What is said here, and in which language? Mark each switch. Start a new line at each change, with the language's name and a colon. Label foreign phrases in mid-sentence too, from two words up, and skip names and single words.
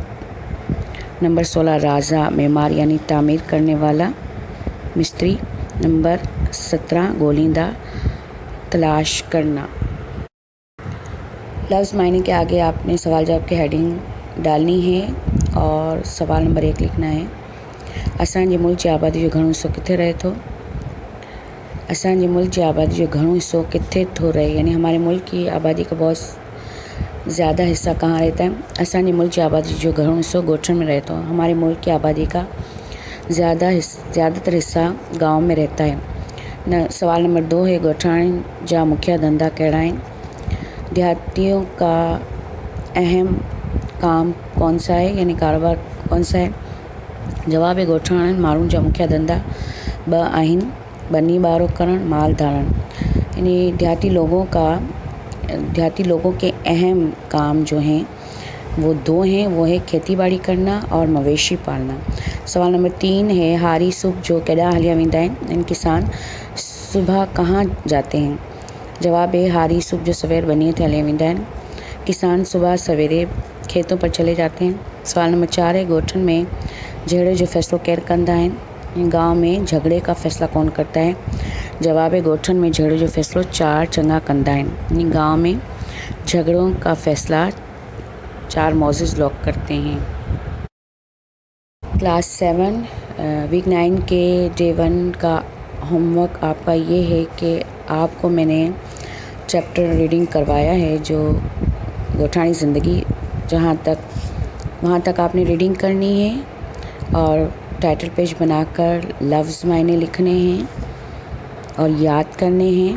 Urdu: نمبر 16 راجا معمار یعنی تعمیر کرنے والا مستری. نمبر 17 گولندا تلاش کرنا. لفظ معنی کے آگے آپ نے سوال جواب کی ہیڈنگ ڈالنی ہے اور سوال نمبر 1 لکھنا ہے.
Sindhi: असांजे मुल्क जी आबादी जो घणो हिस्सो किथे रहे थो। असांजे मुल्क जी आबादी जो घणो हिस्सो किथे थो रहे, यानी
Urdu: ہمارے ملک کی آبادی کا بہت زیادہ حصہ کہاں رہتا ہے.
Sindhi: असांजे मुल्क की आबादी जो घणो हिस्सो ॻोठनि
Urdu: میں رہتا ہے. ہمارے ملک کی آبادی کا زیادہ تر حصہ گاؤں میں رہتا ہے. سوال نمبر 2 ہے
Sindhi: ॻोठाणनि जा मुख्य धंधा कहिड़ा आहिनि।
Urdu: دیہاتیوں کا اہم کام کون سا ہے، یعنی کاروبار کون سا ہے. جواب ہے
Sindhi: ॻोठाणनि माण्हुनि जा मुख्य धंधा 2 आहिनि, बनी बारो करण माल धारण।
Urdu: یعنی دیہاتی لوگوں کے اہم کام جو ہیں وہ 2 ہیں، وہ ہے کھیتی باڑی کرنا اور مویشی پالنا. سوال نمبر 3 ہے
Sindhi: हारी सुबह जो केॾा हलिया वेंदा आहिनि,
Urdu: ان کسان صبح کہاں جاتے ہیں. جواب ہے
Sindhi: हारी सुबह जो सवेर बनीअ ते हलिया वेंदा आहिनि।
Urdu: کسان صبح سویرے کھیتوں پر چلے جاتے ہیں. سوال نمبر 4 ہے
Sindhi: ॻोठनि में झगड़े जो फैसलो केरु कंदा आहिनि।
Urdu: گاؤں میں جھگڑے کا فیصلہ کون کرتا ہے. جواب ہے
Sindhi: ॻोठनि में झगड़े जो फैसलो 4 चंगा कंदा आहिनि।
Urdu: گاؤں میں جھگڑوں کا فیصلہ 4 معزز لوگ کرتے ہیں.
English: class 7 week 9
Urdu: کے ڈے 1 کا ہوم ورک آپ کا یہ ہے کہ آپ کو میں نے
English: chapter reading
Urdu: کروایا ہے جو ڳوٺاڻي زندگي، وہاں تک آپ نے ریڈنگ کرنی ہے اور
English: title page
Urdu: بنا کر لفظ معنی لکھنے ہیں اور یاد کرنے ہیں.